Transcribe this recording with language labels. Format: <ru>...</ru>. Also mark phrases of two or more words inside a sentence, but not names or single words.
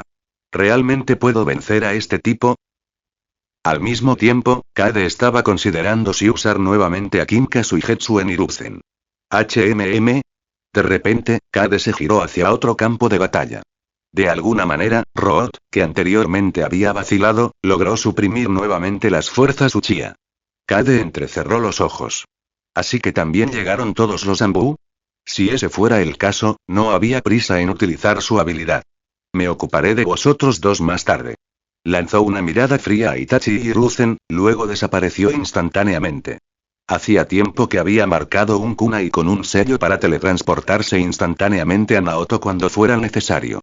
<es>¿Realmente puedo vencer a este tipo? Al mismo tiempo, Kaede estaba considerando si usar nuevamente a Kinkasu y Jetsu en Hiruzen. De repente, Kaede se giró hacia otro campo de batalla. De alguna manera, Root, que anteriormente había vacilado, logró suprimir nuevamente las fuerzas Uchiha. Kaede entrecerró los ojos. ¿Así que también llegaron todos los Anbu? Si ese fuera el caso, no había prisa en utilizar su habilidad. Me ocuparé de vosotros dos más tarde. Lanzó una mirada fría a Itachi y Hiruzen, luego desapareció instantáneamente. Hacía tiempo que había marcado un kunai con un sello para teletransportarse instantáneamente a Naoto cuando fuera necesario.</es>